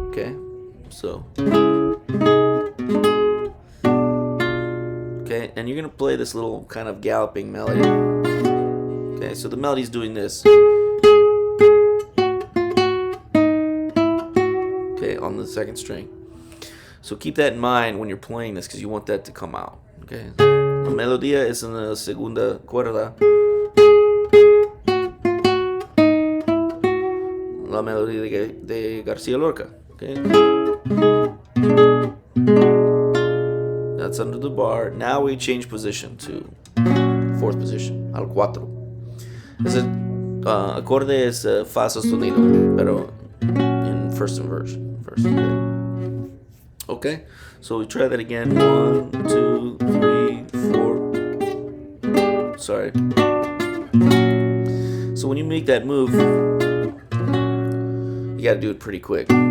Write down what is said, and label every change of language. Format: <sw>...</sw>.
<en>Okay, so okay, and you're gonna play this little kind of galloping melody. Okay, so the melody's doing this. On the 2nd string. So keep that in mind when you're playing this, because you want that to come out. Okay.</en> <es>La melodía es en la segunda cuerda. La melodía de García Lorca. Okay.</es> <en>That's under the bar. Now we change position to 4th position, al 4.</en> <es>Ese acorde es fa sostenido, pero in 1st inversion.</es> <en>Okay, so we try that again. 1, 2, 3, 4. Sorry. So when you make that move, you got to do it pretty quick.</en>